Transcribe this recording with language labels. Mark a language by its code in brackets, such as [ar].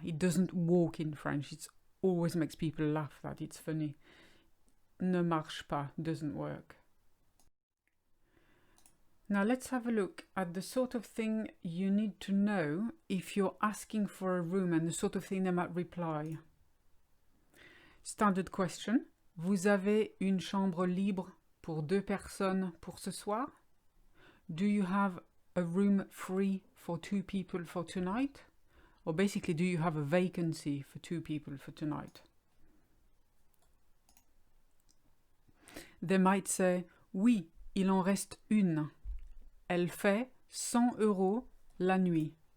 [en] It doesn't walk in French. It always makes people laugh that it's funny. [fr] Ne marche pas, [en] doesn't work. Now let's have a look at the sort of thing you need to know if you're asking for a room and the sort of thing they might reply. Standard question. [fr] Vous avez une chambre libre pour 2 personnes pour ce soir? [en] Do you have a room free for 2 people for tonight? Or basically, do you have a vacancy for 2 people for tonight? They might say, [fr] oui, il en reste une. Elle fait 100 € la nuit.